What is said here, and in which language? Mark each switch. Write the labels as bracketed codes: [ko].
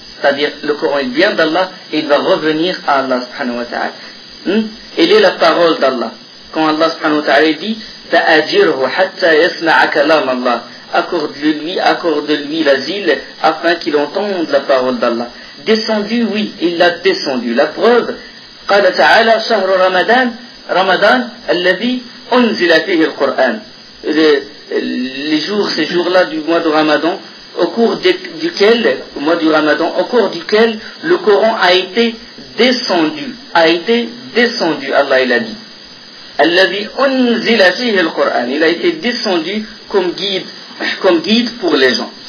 [fr] C'est-à-dire, le Coran il vient d'Allah et il va revenir à Allah subhanahu wa ta'ala. Elle est la parole d'Allah. Quand Allah subhanahu wa ta'ala dit, [ar] ta'ajirhu hatta yasma'a kalam Allah. [fr] Accorde-lui l'asile afin qu'il entende la parole d'Allah. Descendu, oui, il l'a descendu. La preuve, [ar] قال تعالى شهر رمضان رمضان الذي أنزل فيه القرآن. [fr] Les jours, ces jours-là du mois de Ramadan, au cours duquel le Coran a été descendu, a été descendu, Allah il a dit. [ar] Alladhi unzila fihi al-Qur'an, [fr] il a été descendu comme guide pour les gens.